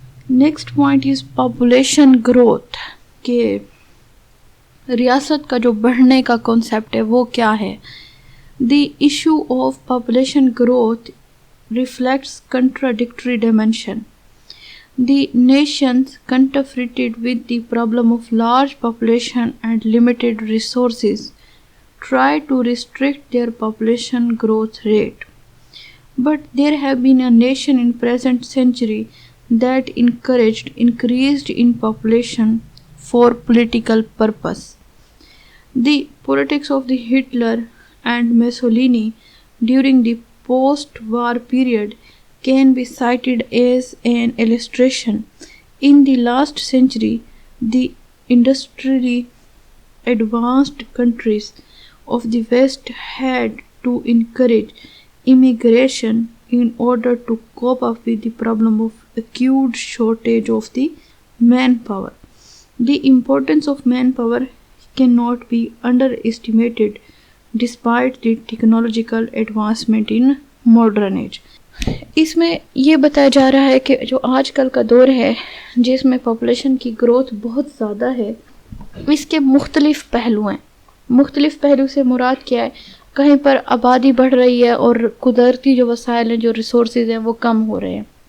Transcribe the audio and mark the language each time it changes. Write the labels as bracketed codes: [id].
[en] next point is population growth, [ur] کہ ریاست کا جو بڑھنے کا کنسیپٹ ہے وہ کیا ہے۔ [en] The issue of population growth reflects contradictory dimension. The nations confronted with the problem of large population and limited resources try to restrict their population growth rate. But there have been a nation in present century that increased in population for political purpose. The politics of the Hitler and Mussolini during the post-war period can be cited as an illustration. In the last century, the industrially advanced countries of the West had to encourage immigration in order to cope up with the problem of acute shortage of the manpower. The importance of manpower cannot be underestimated despite the technological advancement in modern age. [ur] اس میں یہ بتایا جا رہا ہے کہ جو آج کل کا دور ہے جس میں پاپولیشن کی گروتھ بہت زیادہ ہے، اس کے مختلف پہلو ہیں۔ مختلف پہلو سے مراد کیا ہے؟ کہیں پر آبادی بڑھ رہی ہے اور قدرتی جو وسائل ہیں، جو ریسورسز ہیں وہ کم ہو رہے ہیں،